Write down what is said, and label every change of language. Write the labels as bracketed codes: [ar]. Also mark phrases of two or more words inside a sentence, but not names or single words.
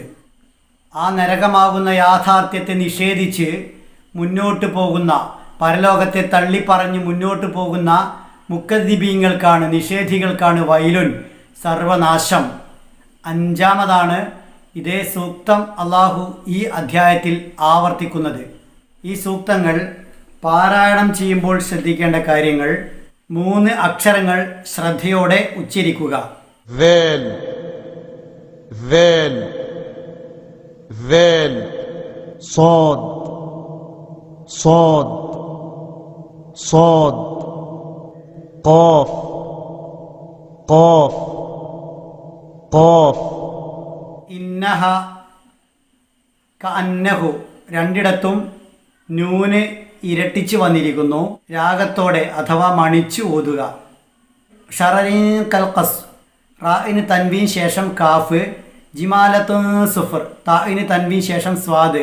[ml] ആ നരകമാകുന്ന യാഥാർത്ഥ്യത്തെ നിഷേധിച്ച് മുന്നോട്ട് പോകുന്ന, പരലോകത്തെ തള്ളിപ്പറഞ്ഞ് മുന്നോട്ട് പോകുന്ന മുക്കദ്ദിബീങ്ങൾക്കാണ്, നിഷേധികൾക്കാണ് വൈലുൻ സർവനാശം. അഞ്ചാമതാണ് ഇതേ സൂക്തം അള്ളാഹു ഈ അധ്യായത്തിൽ ആവർത്തിക്കുന്നത്. ഈ സൂക്തങ്ങൾ പാരായണം ചെയ്യുമ്പോൾ ശ്രദ്ധിക്കേണ്ട കാര്യങ്ങൾ: 3 അക്ഷരങ്ങൾ ശ്രദ്ധയോടെ ഉച്ചരിക്കുക. [ar] ذال ذال ذال صاد صاد صاد قاف قاف قاف. إنها كأنه [ml] രണ്ടിടത്തും നൂന് ഇരട്ടിച്ച് വന്നിരിക്കുന്നു. രാഗത്തോടെ അഥവാ മണിച്ചു ഓതുക. [ar] شرر كالقصر, [ml] റാഇന് തൻവീൻ ശേഷം കാഫ്, [ar] جمالت صفر, [ml] താഇന് തൻവീൻ ശേഷം സ്വാദ്.